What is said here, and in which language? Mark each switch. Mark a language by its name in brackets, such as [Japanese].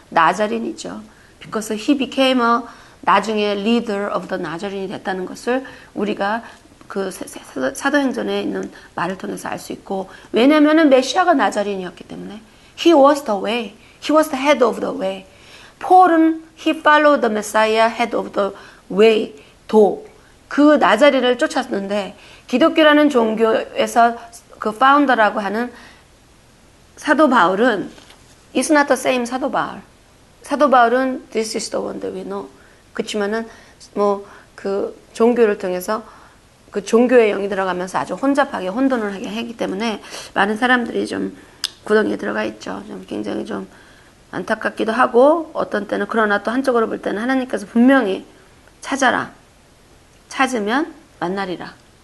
[Korean] 나자린이죠. [English] Because he became [Korean] 나중에 [English] leader of the [Korean] 나자린이 됐다는 것을 우리가 그 사도행전에 있는 말을 통해서 알 수 있고, 왜냐면은 메시아가 나자린이었기 때문에 [English] he was the way, he was the head of the way. [Korean] 폴은 [English] he followed the Messiah, head of the way, [Korean] 그 나자린을 쫓았는데 기독교라는 종교에서 그 파운더라고 하는 사도 바울은 [English] is not the same [Korean] 사도 바울은 [English] this is the one that we know. [Korean] 그렇지만은 그 종교를 통해서 그 종교의 영이 들어가면서 아주 혼잡하게 혼돈을 하게 하기 때문에 많은 사람들이 좀 구덩이에 들어가 있죠. 좀 굉장히 좀 안타깝기도 하고, 어떤 때는 그러나 또 한쪽으로 볼 때는 하나님께서 분명히 찾아라, 찾으면 만나리라.